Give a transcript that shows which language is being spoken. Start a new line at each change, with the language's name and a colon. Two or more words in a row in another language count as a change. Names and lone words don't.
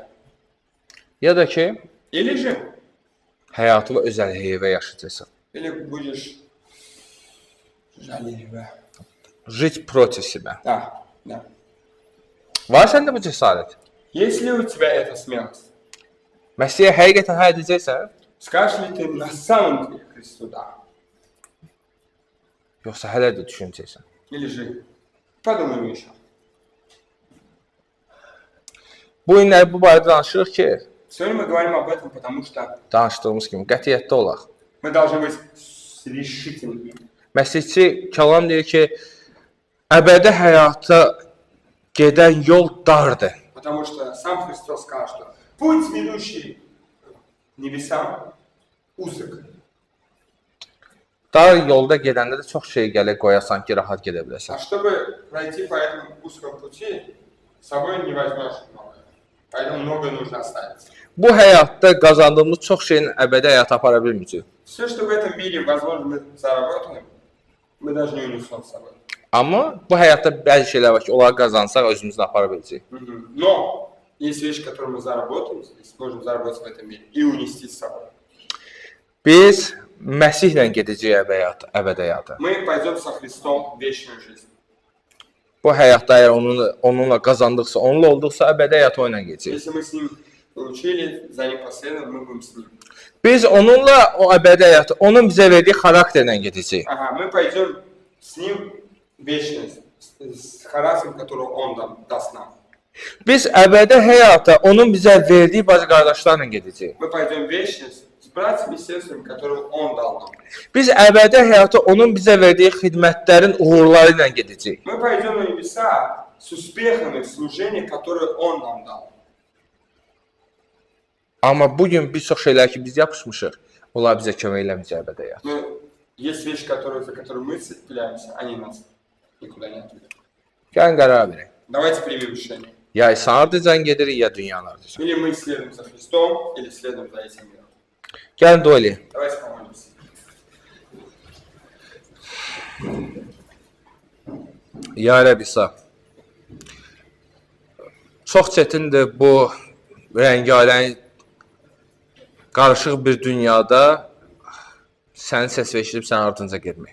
Azerbaijani: Ya da ki,
Russian: Или же,
Azerbaijani: həyatı və özəl heyvə yaşayacaqsan.
Russian: или будешь жалеливо. Жить против себя. Да, да.
Azerbaijani: Var səndə bu cəsarət?
Russian: Есть ли у тебя эта смелость?
Azerbaijani: Məsihə həqiqətən hə edəcəksən?
Russian: Скажешь ли ты на самом деле Христу да?
Azerbaijani: Yoxsa hələ də düşünəcəksən?
Russian: Или же подумаем еще.
Azerbaijani: Bu günləri bu barədə danışırıq ki,
Russian: Сегодня мы говорим об этом, потому что
Azerbaijani: danışdığımız kimi qətiyyətli olaq.
Russian: мы должны быть решительными.
Azerbaijani: Məsihçi kəlam deyir ki, əbədi həyata gedən yol dardır.
Russian: Потому что сам Христос сказал, что путь, ведущий к небесам, узок.
Azerbaijani: Dar yolda gedəndə də çox şey gələ qoyasan ki, rahat gedə biləsən.
Russian: А чтобы пройти по этому узкому пути, с собой не возьмешь много. Поэтому многое нужно оставить.
Azerbaijani: Bu həyatda qazandığımız çox şeyin əbədi həyata apara bilməyəcək.
Russian: Все, что в этом мире, возможно, мы заработаем, мы даже не унесем с собой.
Azerbaijani: Amma bu həyatda bəzi şeylər var ki, onları qazansaq özümüzlə apara biləcəyik.
Russian: Но есть вещи, которые мы заработаем, и сможем заработать в этом мире и унести с собой.
Azerbaijani: Biz Məsihlə gedəcəyik əbədi həyata.
Russian: Мы пойдем со Христом в вечную жизнь.
Azerbaijani: Bu həyatda əgər onunla qazandıqsa, onunla olduqsa əbədi həyata onunla gedəcəyik.
Russian: Если мы с Ним получили, за Ним последовали, мы будем с Ним.
Azerbaijani: Biz onunla o əbədi həyatı, onun bizə verdiyi xarakterlə gedəcəyik.
Russian: Ага, мы пойдем с Ним в вечность, с характером, который Он даст нам.
Azerbaijani: Biz əbədi həyata onun bizə verdiyi bacı qardaşlarla gedəcəyik.
Russian: Мы пойдем в вечность с братьями и сестрами, которые Он дал нам.
Azerbaijani: Biz əbədi həyata onun bizə verdiyi xidmətlərin uğurları ilə gedəcəyik.
Russian: Мы пойдем на небеса с успехами в служении, которое Он нам дал.
Azerbaijani: Amma bugün bir çox şeylər ki biz yapışmışıq, onlar bizə kömək eləməyəcək əbədi həyat.
Russian: Но есть вещи, за которые мы цепляемся, они нас никуда не отведут.
Azerbaijani: Gəlin qərar verək.
Russian: Давайте примем решение.
Azerbaijani: Ya İsa ardıcan gedirik, ya dünyanın ardıcan.
Russian: Или мы следуем за Христом, или следуем за этим миром.
Azerbaijani: Gəlin dua eləyək.
Russian: Давайте помолимся.
Azerbaijani: Ya Rəbb İsa, çox çətindir bu rəngarəng, qarışıq bir dünyada sənin səs eşidib sənin ardınca getmək.